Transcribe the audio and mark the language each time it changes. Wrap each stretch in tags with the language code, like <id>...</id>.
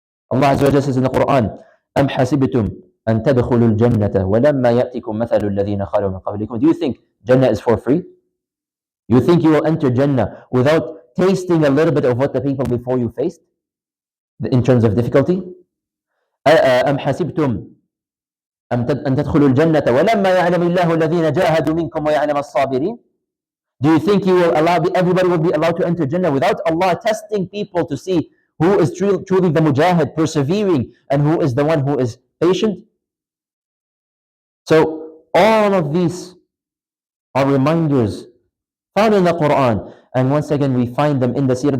<en>Allah Azza wa Jalla says in the Quran,</en> <ar>أَمْ حَسِبْتُمْ أَن تَدْخُلُوا الْجَنَّةَ وَلَمَّا يَأْتِكُمْ مَثَلُ الَّذِينَ خَلَوْا مِن قَبْلِكُمْ.</ar> <en>Do you think Jannah is for free? You think you will enter Jannah without tasting a little bit of what the people before you faced in terms of difficulty?</en> <ar>أَمْ حَسِبْتُمْ أن تدخلوا الجنة ولما يعلم الله الذين جاهدوا منكم ويعلم الصابرين.</ar> <en>Do you think you will allow everybody will be allowed to enter Jannah without Allah testing people to see who is truly the mujahid, persevering, and who is the one who is patient? So all of these are reminders found in the Quran, and once again we find them in the Seerah.</en>